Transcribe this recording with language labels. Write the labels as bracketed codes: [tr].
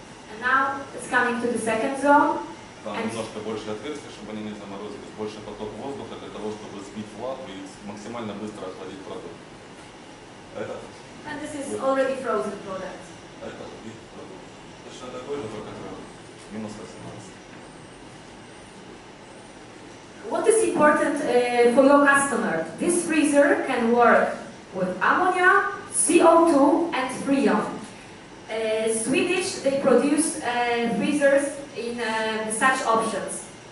[en] And now it's coming to the second zone. [ru] Там немножко больше отверстий, чтобы они не заморозились, больше поток воздуха для того, чтобы сбить влагу и максимально быстро охладить продукт. Это? [en] And the already frozen product. [ru] Это вид продукта. Точно такой же, только минус 18. [en] What is important for your customer? This freezer can work with ammonia, CO2 and Freon. Swedish, they produce freezers in such options.